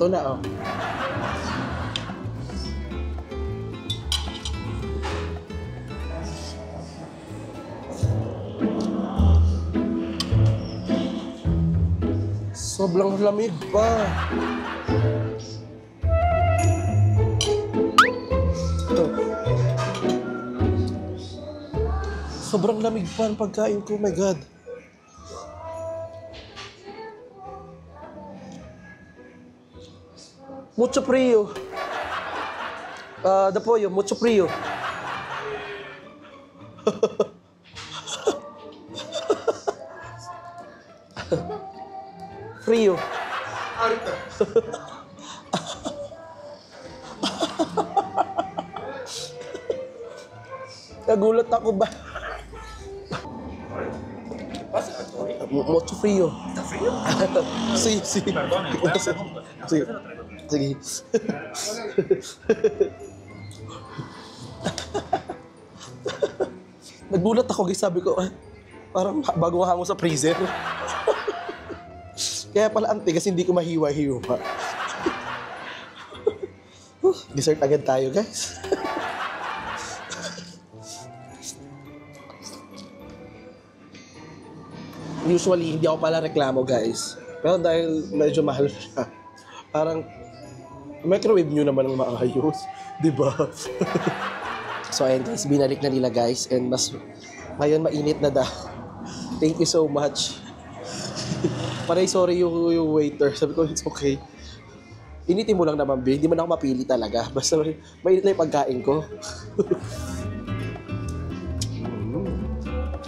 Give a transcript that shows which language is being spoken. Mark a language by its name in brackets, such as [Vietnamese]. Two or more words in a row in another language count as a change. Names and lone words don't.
[Filipino] Ito na, oh. Sobrang lamig pa. Sobrang lamig pa ang pagkain ko, [English] oh my God. [Spanish] Mucho frío. The pollo, mucho frío. Frío. [Filipino] Nagulat ako ba? [Spanish] Mucho frío. ¿Está frío? Sí, sí. Perdón, sí. [Filipino] Sige. Nagulat ako, guys. Sabi ko, parang bago hango sa freezer. Kaya pala ang tigas, hindi ko mahiwa-hiwa. Dessert agad tayo, guys. Usually, hindi ako pala reklamo, guys. Pero dahil medyo mahal siya, parang microwave nyo naman ang maayos. Diba? So, ayun guys, binalik na nila, guys. And mas, ngayon mainit na daw. [English] Thank you so much. [Filipino] Paray, sorry yung waiter. Sabi ko, [English] it's okay. [Filipino] Initin mo lang naman, B. Hindi man ako mapili talaga. Basta mainit na yung pagkain ko.